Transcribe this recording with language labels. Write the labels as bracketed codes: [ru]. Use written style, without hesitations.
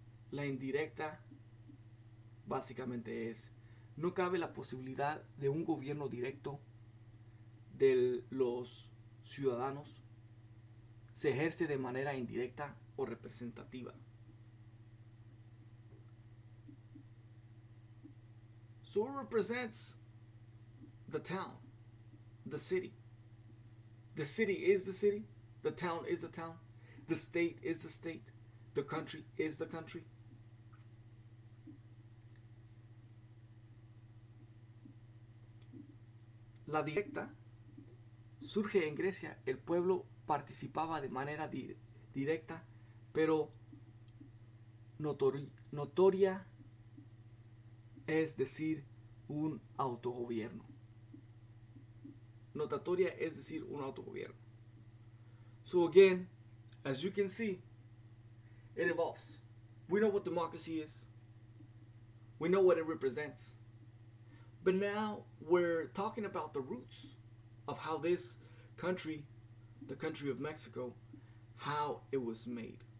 [es] La indirecta básicamente es, no cabe la posibilidad de un gobierno directo de los ciudadanos, se ejerce de manera indirecta o representativa. [en] So it represents the town, the city. The city is the city, the town is the town, the state is the state, the country is the country. [es] La directa surge en Grecia. El pueblo participaba de manera directa, pero notoria, es decir, un autogobierno. Notatoria es decir, un autogobierno. [en] So again, as you can see, it evolves. We know what democracy is. We know what it represents. But now we're talking about the roots of how this country, the country of Mexico, how it was made.